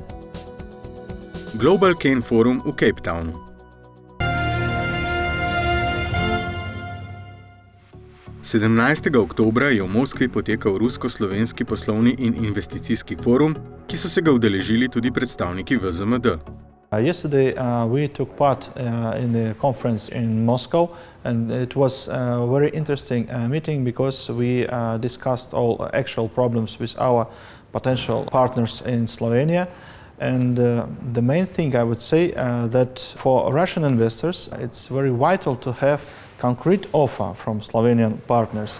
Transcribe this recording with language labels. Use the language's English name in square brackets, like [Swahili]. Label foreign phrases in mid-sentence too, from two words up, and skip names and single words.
[Slovenian] Global Cane Forum v Cape Townu. Oktobra je v Moskvi potekal rusko-slovenski poslovni in investicijski forum, ki so se ga udeležili tudi predstavniki VZMD. [English] Yesterday we took part in the conference in Moscow, and it was a very interesting meeting because we discussed all actual problems with our potential partners in Slovenia. And the main thing I would say that for Russian investors it's very vital to have concrete offer from Slovenian partners.